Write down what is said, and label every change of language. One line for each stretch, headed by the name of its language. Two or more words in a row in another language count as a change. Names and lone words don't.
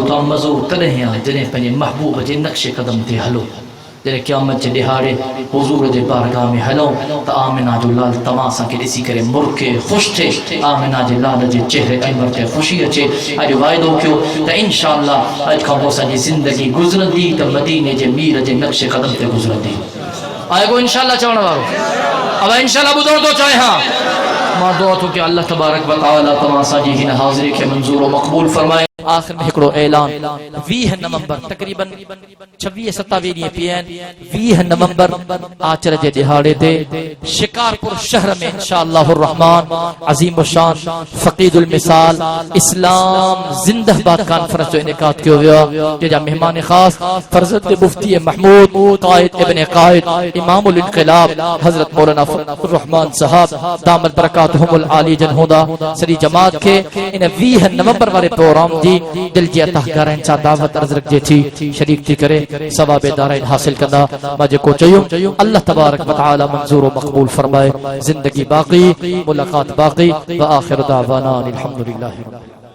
Sindhi: तव्हां मज़ो तॾहिं आहे जॾहिं पंहिंजे महबूब जे नक्शे क़दम ते हलो, जॾहिं क़यामत जे ॾिहाड़े हुज़ूर जे बारगाह में हलूं त आमिना जो लाल तव्हां असांखे ॾिसी करे मुर्खे ख़ुशि थिए, आमिना जे लाल जे चेहरे अनवर ते ख़ुशी अचे। अॼु वाइदो कयो त इंशाअल्लाह अॼु खां पोइ असांजी ज़िंदगी गुज़रंदी त मदीने जे मीर जे नक्शे क़दम ते गुज़रंदी। आहे को इंशाअल्लाह चवण वारो? अब इंशाअल्लाह ॿुधणु थो चाहियां। मां दुआ थो कयां अल्लाह
Arabic: تبارك وتعالى
Sindhi: तव्हां असांजी हिन हाज़िरी खे मंज़ूर व मक़बूल फरमाए। आखिर में हिकिड़ो ऐलान, 20 नवंबर तक़रीबन 26-27 ॾींहं पिया आहिनि। 20 नवंबर आचर जे ॾिहाड़े ते शिकारपुर शहर में
Arabic: إن شاء الله الرحمن
Sindhi: अज़ीम शान फ़क़ीदुल मिसाल इस्लाम ज़िंदाबाद कॉन्फ्रेंस जो इनेकाद कयो वियो आहे, जंहिंजा महिमान ख़ास फर्ज़ंद मुफ्ती महमूद क़ाइद इब्न क़ाइद इमामुल इनक़िलाब हज़रत मौलाना फ़ज़लुर रहमान साहब
Arabic: دامت بركاتهم العالية
Sindhi: जन हूंदा। सॼी जमात खे इन 20 नवंबर वारे प्रोग्राम जी दिल जी अता करण सां दावत अर्ज़ रखजे थी, शरीक थी करे सवाब दारैन हासिल कंदा। मां जेको चयो अल्लाह
Arabic: تبارك وتعالى
Sindhi: मंज़ूर व मक़बूल फरमाए। ज़िंदगी बाक़ी, मुलाक़ात बाक़ी।
Arabic: وآخر دعوانا الحمد لله.